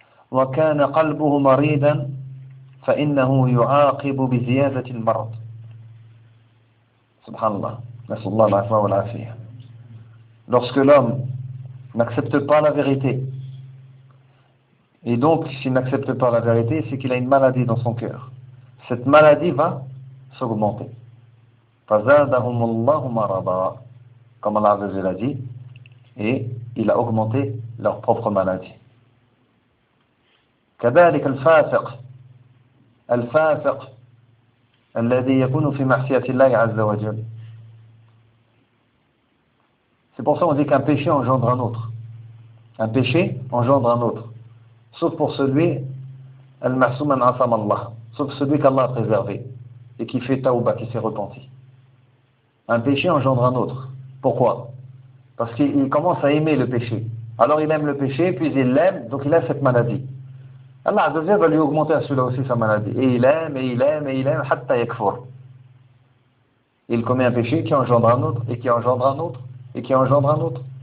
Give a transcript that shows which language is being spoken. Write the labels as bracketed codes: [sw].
[ar] وكان قلبه مريضا فإنه يعاقب بزيادة المرض. سبحان الله. نسأل الله العفو والعافية. [fr] Lorsque l'homme n'accepte pas la vérité, et donc s'il n'accepte pas la vérité, c'est qu'il a une maladie dans son cœur. Cette maladie va s'augmenter. [ar] فزادهم الله مرضا, [fr] comme Allah Azza wa Jalla l'a dit, et il a augmenté leur propre maladie. [ar] كذلك الفاسق الفاسق الذي يكون في معصية الله عز وجل. [fr] C'est pour ça qu'on dit qu'un péché engendre un autre. Un péché engendre un autre. Sauf pour celui [ar] المعصوم من عصم الله. [fr] Sauf celui qu'Allah a préservé et qui fait tawbah, qui s'est repenti. Un péché engendre un autre. Pourquoi? Parce qu'il commence à aimer le péché. Alors il aime le péché, puis il l'aime, donc il a cette maladie. Allah Azza wa Jalla va lui augmenter à celui-là aussi sa maladie. Et il aime, et il aime, et il aime, [ar] hatta yakfur. [fr] Il commet un péché qui engendre un autre, et qui engendre un autre, et qui engendre un autre.